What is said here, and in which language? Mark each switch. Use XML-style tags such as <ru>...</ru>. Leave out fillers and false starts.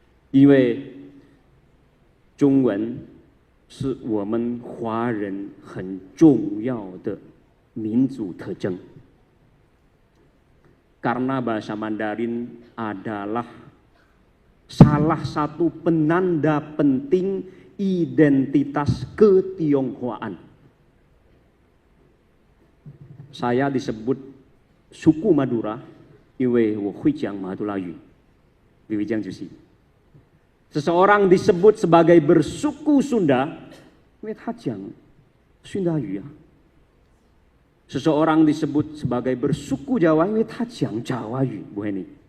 <zh>因为中文是我们华人很重要的民族特征.</zh> <id>Karena bahasa Mandarin adalah salah satu penanda penting identitas ketionghoaan. Saya disebut suku Madura,</id> <zh>因为我会讲马杜拉语。</zh> <id>Seseorang disebut sebagai bersuku Sunda,</id> <zh>因为他讲孙达语啊。</zh> <id>Seseorang disebut sebagai bersuku Jawa,</id> <zh>因为他讲Jawa语，不会你。</zh>